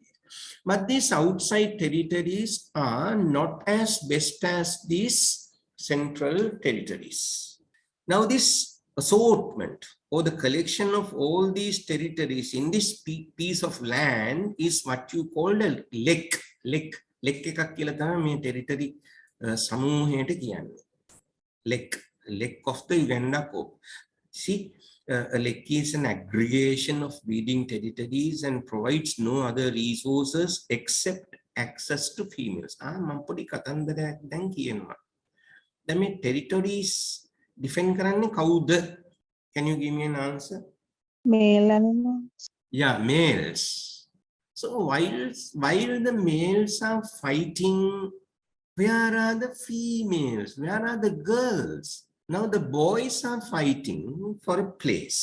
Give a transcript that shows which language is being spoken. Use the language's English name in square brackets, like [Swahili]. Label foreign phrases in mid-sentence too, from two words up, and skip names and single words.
[English] But these outside territories are not as best as these central territories. Now this assortment or the collection of all these territories in this piece of land is what you call a lek. [Sinhala] Lek එකක් කියලා තමයි මේ territory සමූහයට කියන්නේ. [English] Lek of the Uganda corps. See, a lek is an aggregation of breeding territories and provides no other resources except access to females. [Sinhala] මම පොඩි කතන්දරයක් දැන් කියනවා. දැන් මේ [English] territories defend [Sinhala] කරන්නේ කවුද? [English] Can you give me an answer? Male animals. Yeah, males. So while the males are fighting, where are the females? Where are the girls? Now the boys are fighting for a place.